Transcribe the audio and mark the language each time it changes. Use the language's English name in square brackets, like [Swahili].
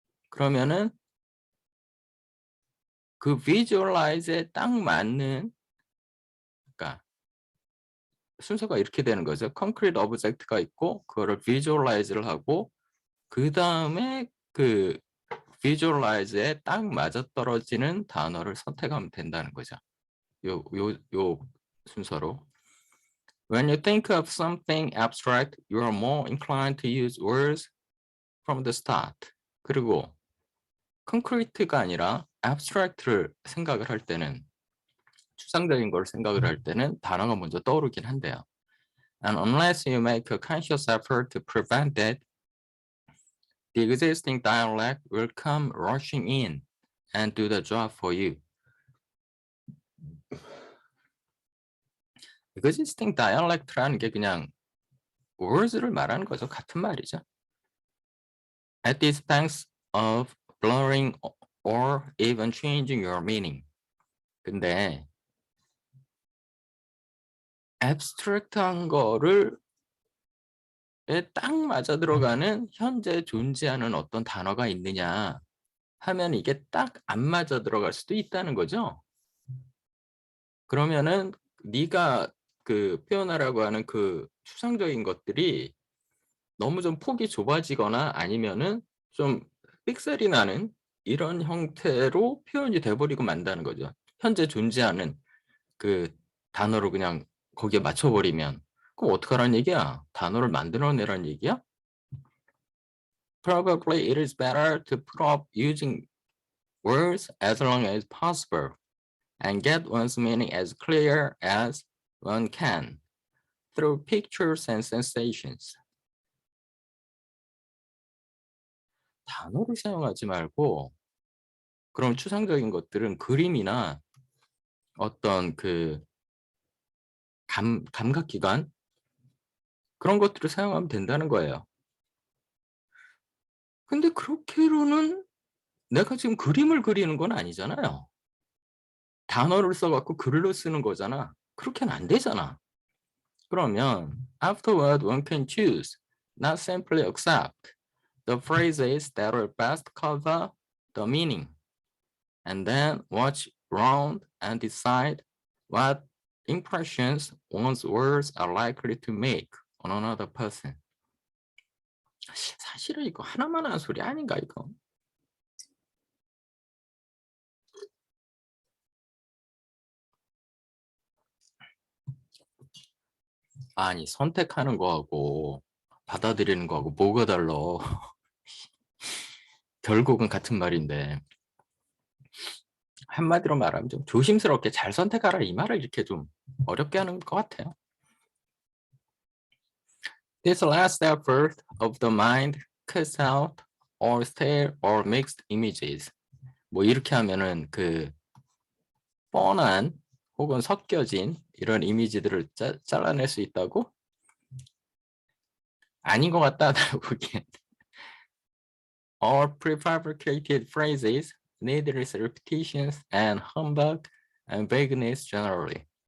[Korean] 그러면은 그 visualize에 딱 맞는, 그러니까 순서가 이렇게 되는 거죠. concrete object가 있고 그거를 visualize를 하고 그 다음에 그 visualize에 딱 맞아떨어지는 단어를 선택하면 된다는 거죠. 요 순서로. [English] When you think of something abstract, you are more inclined to use words from the start. [Korean] 그리고 concrete가 아니라 abstract를 생각을 할 때는, 추상적인 걸 생각을 할 때는 단어가 먼저 떠오르긴 한데요. [English] And unless you make a conscious effort to prevent that, the existing dialect will come rushing in and do the job for you. existing dialect [Korean] 라는 게 그냥 words를 말하는 거죠. 같은 말이죠. [English] At the expense of blurring or even changing your meaning. [Korean] 근데 abstract한 거를 딱 맞아 들어가는 현재 존재하는 어떤 단어가 있느냐 하면 이게 딱 안 맞아 들어갈 수도 있다는 거죠. 그러면은 네가 그 표현하라고 하는 그 추상적인 것들이 너무 좀 폭이 좁아지거나 아니면은 좀 삑살이 나는 이런 형태로 표현이 돼 버리고 만다는 거죠. 현재 존재하는 그 단어로 그냥 거기에 맞춰 버리면. 그럼 어떡하라는 얘기야? 단어를 만들어 내라는 얘기야? [English] Probably it is better to put off using words as long as possible and get one's meaning as clear as one can through pictures and sensations. [Korean] 단어를 사용하지 말고 그런 추상적인 것들은 그림이나 어떤 그 감각기관 그런 것들을 사용하면 된다는 거예요. 근데 그렇게로는 내가 지금 그림을 그리는 건 아니잖아요. 단어를 써 갖고 글로 쓰는 거잖아. 그렇게는 안 되잖아. 그러면 [English] afterward one can choose, not simply accept the phrases that will best cover the meaning, and then watch round and decide what impressions one's words are likely to make on another person. [Korean] 사실은 이거 하나만 하는 소리 아닌가 이거? 아니 선택하는 거하고 받아들이는 거하고 뭐가 달라? 결국은 같은 말인데 한마디로 말하면 좀 조심스럽게 잘 선택하라 이 말을 이렇게 좀 어렵게 하는 것 같아요. [English] This last effort of the mind cuts out or stale or mixed images. [Korean] 뭐 이렇게 하면은 그 뻔한 혹은 섞여진 이런 이미지들을 잘라낼 수 있다고? 아닌 것 같다 나 보기엔. [English] Or prefabricated phrases, needless repetitions and humbug and vagueness generally.